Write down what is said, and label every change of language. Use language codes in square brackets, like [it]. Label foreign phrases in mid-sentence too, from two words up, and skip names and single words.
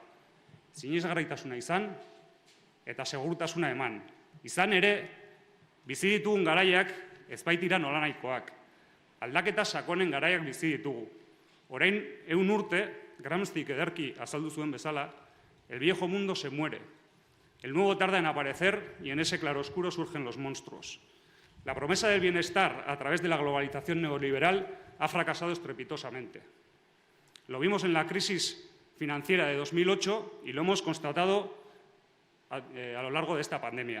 [eu] Sinesgarritasuna izan eta segurtasuna eman. Izan ere, bizi ditugun garaiak ez baitira nolanahikoak. Aldaketa sakonen garaiak bizi ditugu. Orain, 100 urte, Gramscik ederki azaldu zuen bezala, [es] el viejo mundo se muere. El nuevo tarda en aparecer y en ese claroscuro surgen los monstruos. La promesa del bienestar a través de la globalización neoliberal ha fracasado estrepitosamente. Lo vimos en la crisis financiera de 2008 y lo hemos constatado a lo largo de esta pandemia.